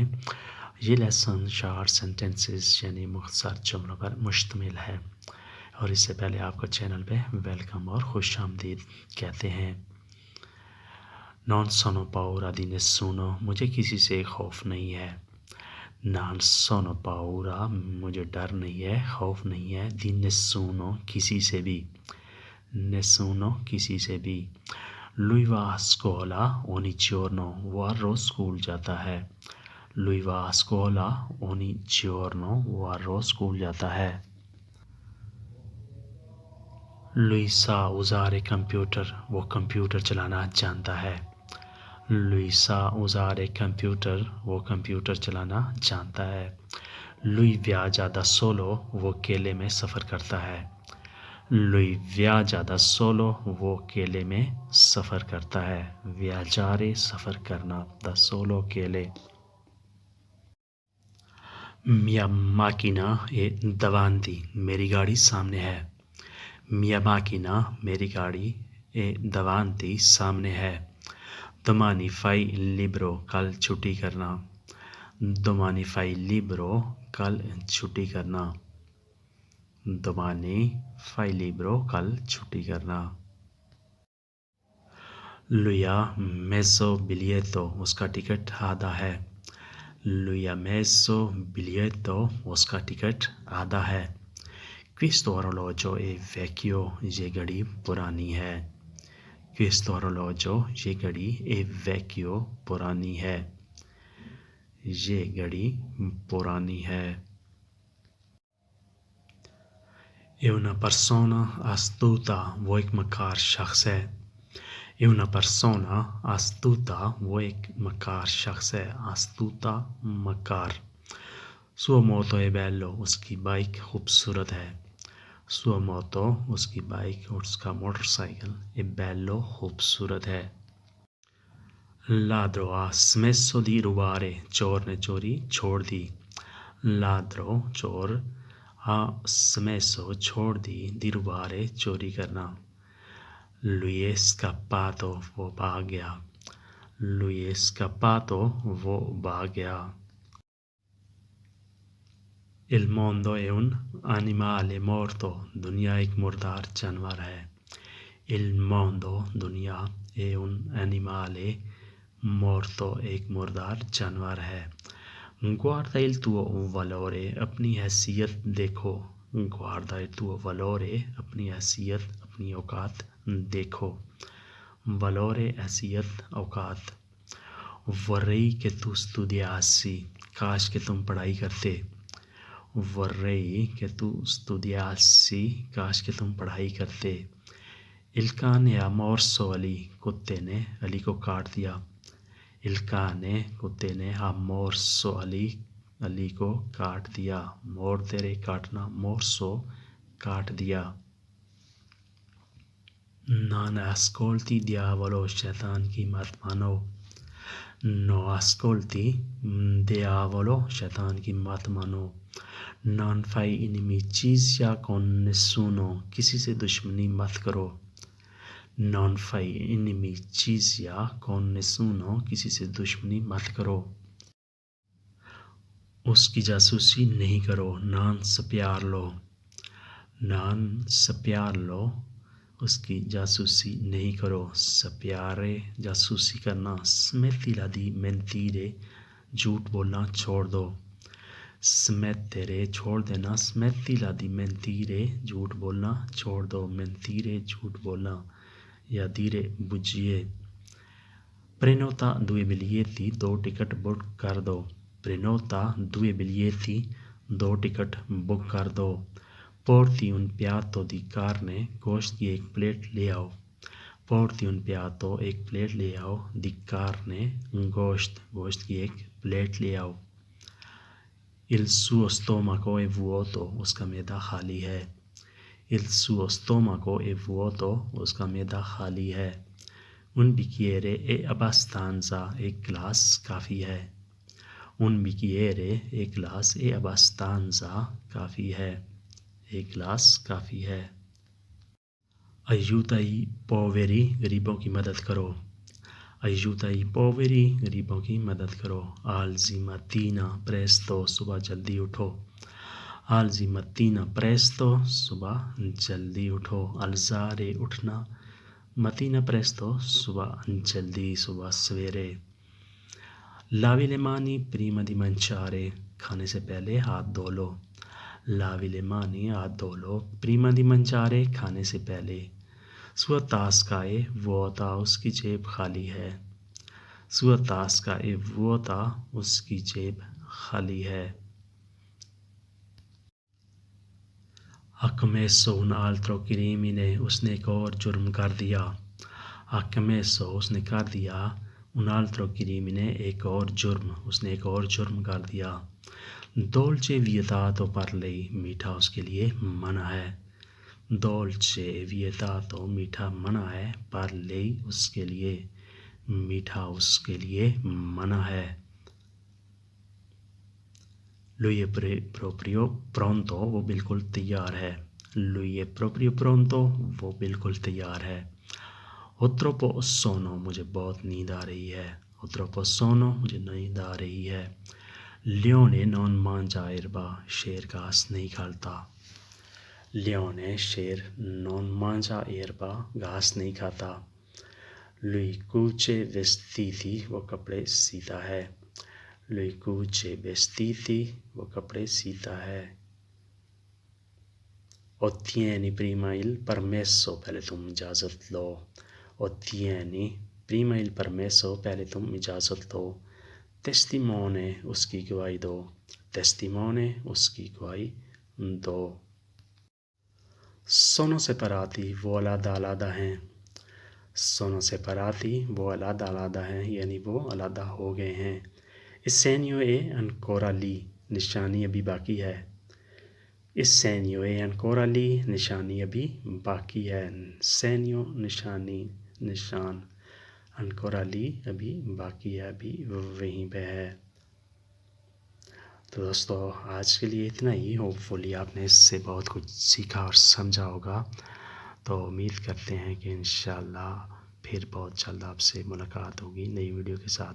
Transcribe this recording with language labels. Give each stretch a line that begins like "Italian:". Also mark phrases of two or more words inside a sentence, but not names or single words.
Urdu: یہ لیسن شارٹ سینٹنسز یعنی مختصر جملوں پر مشتمل ہے، اور اس سے پہلے آپ کو چینل پہ ویلکم اور خوش آمدید کہتے ہیں۔
Italian: non sono paura di nessuno,
Urdu: مجھے کسی سے خوف نہیں ہے۔
Italian: non sono paura,
Urdu: مجھے ڈر نہیں ہے، خوف نہیں ہے۔
Italian: di nessuno,
Urdu: کسی سے بھی۔ نسونو، کسی سے بھی۔
Italian: lui va a scuola ogni giorno،
Urdu: وہ ہر روز اسکول جاتا ہے۔
Italian: lui va a scuola ogni giorno،
Urdu: وہ ہر روز اسکول جاتا ہے۔
Italian: lui sa usare computer،
Urdu: وہ کمپیوٹر چلانا جانتا ہے۔
Italian: lui sa usare computer،
Urdu: وہ کمپیوٹر چلانا جانتا ہے۔
Italian: lui viaggia da solo،
Urdu: وہ اکیلے میں سفر کرتا ہے۔
Italian: lui viaggia da solo،
Urdu: وہ اکیلے میں سفر کرتا ہے۔ viaggiare، سفر کرنا،
Italian: da solo، اکیلے۔
Urdu: mia macchina è davanti، میری گاڑی سامنے ہے۔
Italian: mia macchina،
Urdu: میری گاڑی
Italian: è davanti،
Urdu: سامنے ہے۔
Italian: domani fai il libro،
Urdu: کل چھٹی کرنا۔
Italian: domani fai il libro،
Urdu: کل چھٹی کرنا۔
Italian: domani fai il libro،
Urdu: کل چھٹی کرنا۔
Italian: lui ha messo biglietto،
Urdu: اس کا ٹکٹ آدھا ہے۔
Italian: lui ha messo biglietto،
Urdu: اس کا ٹکٹ آدھا ہے۔
Italian: questo orologio è vecchio،
Urdu: یہ گھڑی پرانی ہے۔
Italian: questo orologio،
Urdu: یہ گھڑی
Italian: è vecchio،
Urdu: پرانی ہے۔ یہ گھڑی پرانی ہے۔
Italian: è una persona astuta،
Urdu: وہ ایک مکار شخص ہے۔
Italian: è una persona astuta،
Urdu: وہ ایک مکار شخص ہے۔
Italian: astuta، مکار۔ suo moto è bello،
Urdu: اس کی بائک خوبصورت ہے۔
Italian: suo moto،
Urdu: اس کی بائک اور اس کا موٹر سائیکل
Italian: è bello،
Urdu: خوبصورت ہے۔
Italian: ladro ha smesso di rubare،
Urdu: چور نے چوری چھوڑ دی۔
Italian: ladro، چور، ha smesso،
Urdu: چھوڑ دی،
Italian: di rubare،
Urdu: چوری کرنا۔
Italian: lui è scappato،
Urdu: وہ بھاگ گیا۔
Italian: lui è scappato،
Urdu: وہ بھاگ گیا۔
Italian: il mondo è un animale morto،
Urdu: دنیا ایک مردار جانور ہے۔
Italian: il mondo، دنیا، è un animale morto،
Urdu: ایک مردار جانور ہے۔
Italian: guarda il tuo valore،
Urdu: اپنی حیثیت دیکھو۔
Italian: guarda il tuo valore،
Urdu: اپنی حیثیت، اپنی اوقات دیکھو۔
Italian: valore،
Urdu: حیثیت، اوقات۔
Italian: vorrei che tu studiassi،
Urdu: کاش کہ تم پڑھائی کرتے۔
Italian: vorrei che tu studiassi،
Urdu: کاش کہ تم پڑھائی کرتے۔
Italian: il cane ha morso Ali،
Urdu: کتے نے علی کو کاٹ دیا۔
Italian: il cane،
Urdu: کتے نے
Italian: ha morso Ali،
Urdu: علی کو کاٹ دیا۔ mordere، کاٹنا، morso، کاٹ دیا۔
Italian: non ascolti diavolo،
Urdu: شیطان کی مت مانو۔
Italian: no ascolti diavolo،
Urdu: شیطان کی مت مانو۔
Italian: non fai inimicizia con nessuno،
Urdu: کسی سے دشمنی مت کرو۔
Italian: non fai inimicizia con nessuno،
Urdu: کسی سے دشمنی مت کرو۔ اس کی جاسوسی نہیں کرو۔
Italian: non spiarlo، non spiarlo،
Urdu: اس کی جاسوسی نہیں کرو۔
Italian: spiare،
Urdu: جاسوسی کرنا۔
Italian: smettila di mentire،
Urdu: جھوٹ بولنا چھوڑ دو۔
Italian: smettere،
Urdu: چھوڑ دینا۔
Italian: smettila di mentire،
Urdu: جھوٹ بولنا چھوڑ دو۔ mentire، جھوٹ بولنا، یا
Italian: dire bugie۔ prenota 2 biglietti،
Urdu: 2 ٹکٹ بک کر دو۔
Italian: prenota 2 biglietti،
Urdu: 2 ٹکٹ بک کر دو۔
Italian: porti un piatto di carne،
Urdu: گوشت کی ایک پلیٹ لے آؤ۔
Italian: porti un piatto،
Urdu: ایک پلیٹ لے آؤ۔
Italian: di carne،
Urdu: گوشت کی ایک پلیٹ لے آؤ۔
Italian: il suo stomaco è vuoto،
Urdu: اس کا معدہ خالی ہے۔
Italian: il suo stomaco è vuoto،
Urdu: اس کا معدہ خالی ہے۔
Italian: un bicchiere è abbastanza،
Urdu: ایک گلاس کافی ہے۔
Italian: un bicchiere،
Urdu: ایک گلاس،
Italian: è abbastanza،
Urdu: کافی ہے، ایک گلاس کافی ہے۔
Italian: aiuta i poveri،
Urdu: غریبوں کی مدد کرو۔
Italian: aiuta i poveri,
Urdu: غریبوں کی مدد کرو.
Italian: alzi mattina presto,
Urdu: صبح جلدی اٹھو.
Italian: alzi mattina presto,
Urdu: صبح جلدی اٹھو. alzare اٹھنا,
Italian: mattina presto
Urdu: صبح جلدی, صبح سویرے.
Italian: lavi le mani prima di mangiare,
Urdu: کھانے سے پہلے ہاتھ دھو لو.
Italian: lavi le mani,
Urdu: ہاتھ دھو لو,
Italian: prima di mangiare,
Urdu: کھانے سے پہلے.
Italian: sua tasca è vuota,
Urdu: اس کی جیب خالی ہے.
Italian: sua tasca è vuota,
Urdu: اس کی جیب خالی ہے.
Italian: ha commesso un altro crimine,
Urdu: اس نے ایک اور جرم کر دیا.
Italian: ha commesso,
Urdu: اس نے کر دیا,
Italian: un altro crimine,
Urdu: ایک اور جرم, اس نے ایک اور جرم کر دیا.
Italian: dolce vietato per lei,
Urdu: میٹھا اس کے لیے منع ہے.
Italian: dolce vietato,
Urdu: میٹھا منع ہے.
Italian: per lei,
Urdu: اس کے لیے, میٹھا اس کے لیے منع ہے.
Italian: lui è proprio pronto,
Urdu: وہ بالکل تیار ہے.
Italian: lui è proprio pronto,
Urdu: وہ بالکل تیار ہے.
Italian: ho troppo sonno,
Urdu: مجھے بہت نیند آ رہی ہے.
Italian: ho troppo sonno,
Urdu: مجھے نیند آ رہی ہے.
Italian: leone non mangia erba,
Urdu: شیر گھاس نہیں کھاتا.
Italian: leone, شیر, non mangia erba,
Urdu: گھاس نہیں کھاتا.
Italian: lui cuce vestiti,
Urdu: وہ کپڑے سیتا ہے.
Italian: lui cuce vestiti,
Urdu: وہ کپڑے سیتا ہے.
Italian: ottieni prima il permesso,
Urdu: پہلے تم اجازت لو.
Italian: ottieni prima il permesso,
Urdu: پہلے تم اجازت لو. testimone, اس کی گواہی دو. testimone, اس کی گواہی دو.
Italian: sono separati,
Urdu: وہ علیحدہ علیحدہ ہیں.
Italian: sono separati,
Urdu: وہ علیحدہ علیحدہ ہیں, یعنی وہ علیحدہ ہو گئے ہیں.
Italian: il segno è ancora lì,
Urdu: نشانی ابھی باقی ہے.
Italian: il segno è ancora lì,
Urdu: نشانی ابھی باقی ہے. segno, نشانی, نشان.
Italian: ancora lì,
Urdu: ابھی باقی ہے, ابھی وہیں پہ ہے. تو دوستو آج کے لیے اتنا ہی. ہوپفلی آپ نے اس سے بہت کچھ سیکھا اور سمجھا ہوگا. تو امید کرتے ہیں کہ انشاءاللہ پھر بہت جلد آپ سے ملاقات ہوگی نئی ویڈیو کے ساتھ.